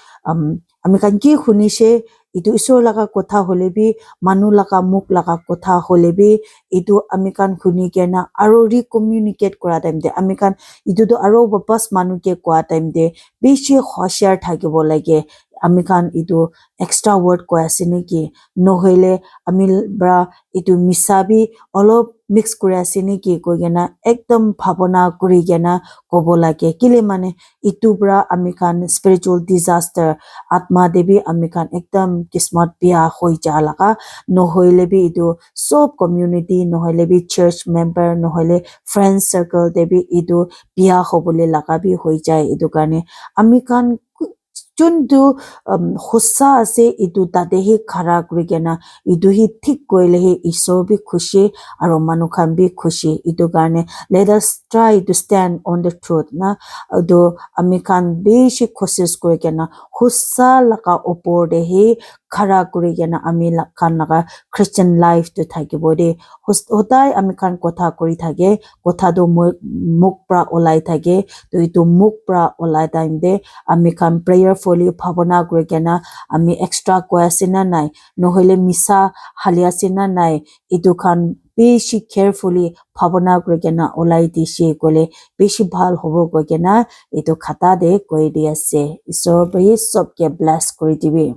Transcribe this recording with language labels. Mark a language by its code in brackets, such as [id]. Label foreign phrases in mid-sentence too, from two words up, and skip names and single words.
[nag] ami khan ki khunise etu isor laka kotha hole bi manu laka muk laka kotha hole bi etu ami khan khuni kena aro recommunicate kura time de ami khan etu to aro wapas manu ke kwa time de beshi hoshar thakibo lage ami khan etu extra word koi ase neki nohoile ami bra etu misa bi olop mix kuri ase neki koigena ekdam bhabona kuri gena kobo lage kile mane etu bra ami khan [en] spiritual disaster [nag] atma debi ami khan ekdam kismat biya hoi ja laga nohoile bi etu sob community nohoile bi [en] church member [nag] nohoile [en] friend circle [nag] debi etu biya hobole laga bi hoi jai etu karne ami khan chuntu hosa ase etu tate hi khara kuri gena etu hi thik koile hi isor bi khushi aro manu khan bi khushi etu karne [en] let us try to stand on the [nag] truth na do ami khan beshi kosis kuri gena hosa laka opor de hi khara kuri gena ami khan laga [en] Christian life [nag] to thakibo de hodai ami khan kotha kuri thake kotha do muk pra olai thake to etu muk pra olai time de ami khan prayerfully bhabana kuri gena ami extra koi ase na nai nohoile misa halia ase na nai etu khan beshi carefully bhabana kuri gena olai dise kole beshi bhal hobo koi gena etu khata de koi di ase isor bhi sob ke bless kuri dibi